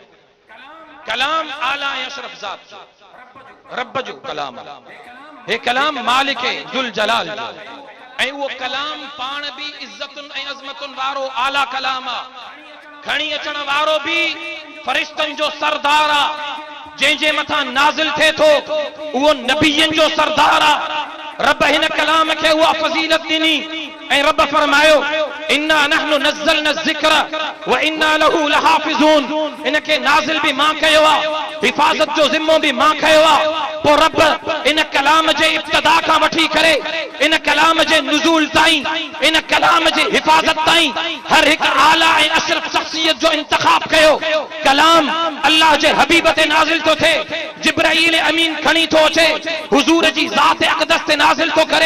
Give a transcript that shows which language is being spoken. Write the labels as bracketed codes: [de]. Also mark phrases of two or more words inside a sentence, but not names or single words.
[sd] कलाम आला ऐं अशरफ ज़ात जो, रब जो कलाम, हे कलाम मालिक जुल जलाल जो, ऐं उहो कलाम पाण भी इज्जतुन ऐं अज़मतुन वारो आला कलाम आहे। खणी अचण वारो भी फरिश्तनि जो सरदार आहे, जंहिंजे मथां नाज़िल थिए थो उहो नबीयनि जो सरदार आहे। रब हिन कलाम खे उहा फज़ीलत ॾिनी ऐं रब फरमायो [ar] إنا نحن نزلنا ذكر وإنا له لحافظون. [sd] इनखे नाज़िल भी मां कयो आहे, हिफ़ाज़त जो ज़िम्मो भी मां खयो आहे। पोइ रब इन कलाम जे इब्तिदा खां वठी करे इन कलाम जे नुज़ूल ताईं, इन कलाम जे हिफ़ाज़त ताईं हर हिकु आला ऐं अशरफ शख़्सियत जो इंतखाब कयो। कलाम अल्लाह जे हबीब ते नाज़िल थो थिए, जिब्राईल अमीन खणी थो अचे, हुज़ूर जी ज़ात अक़दस ते नाज़िल थो करे।